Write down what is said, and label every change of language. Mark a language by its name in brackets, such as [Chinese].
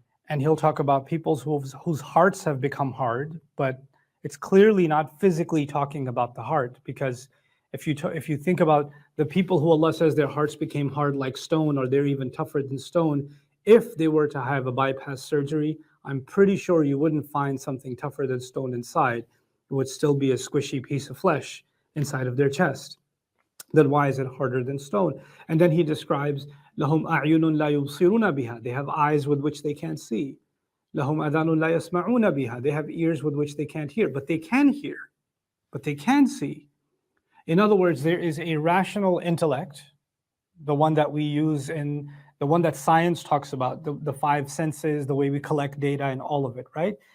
[English] And He'll talk about people whose hearts have become hard, but it's clearly not physically talking about the heart, because if you think about the people who Allah says their hearts became hard like stone, or they're even tougher than stone, if they were to have a bypass surgery, I'm pretty sure you wouldn't find something tougher than stone inside. It would still be a squishy piece of flesh inside of their chest. Then why is it harder than stone? [Arabic] And then He describes, لَهُمْ أَعْيُنٌ لَا يُبْصِرُونَ بِهَا. [English] They have eyes with which they can't see. [Arabic] لَهُمْ أَذَانٌ لَا يَسْمَعُونَ بِهَا. [English] They have ears with which they can't hear, but they can hear, but they can see. In other words, there is a rational intellect, the one that we use in the one that science talks about, the five senses, the way we collect data and all of it, right?